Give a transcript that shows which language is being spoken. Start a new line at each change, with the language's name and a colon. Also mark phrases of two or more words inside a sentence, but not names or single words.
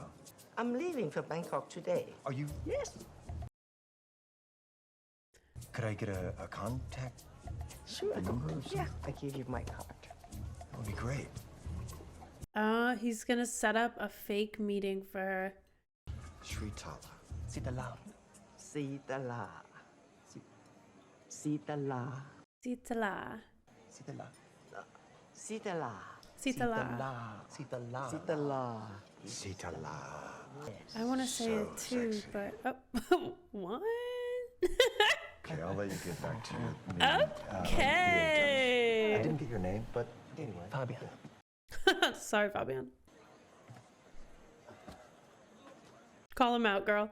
English: I'm leaving for Bangkok today. Are you? Yes. Could I get a contact? Sure. A number or something? Yeah, I give you my card. That would be great. He's gonna set up a fake meeting for her. Sritala. Sitala. Sitala. Sitala. Sitala. Sitala. Sitala. Sitala. Sitala. Sitala. Sitala. I want to say So it too, sexy. but oh, what? Okay, I'll let you get back to your meeting. I Okay. didn't get your name, but anyway. Fabian. Sorry, Fabian. Call him out, girl.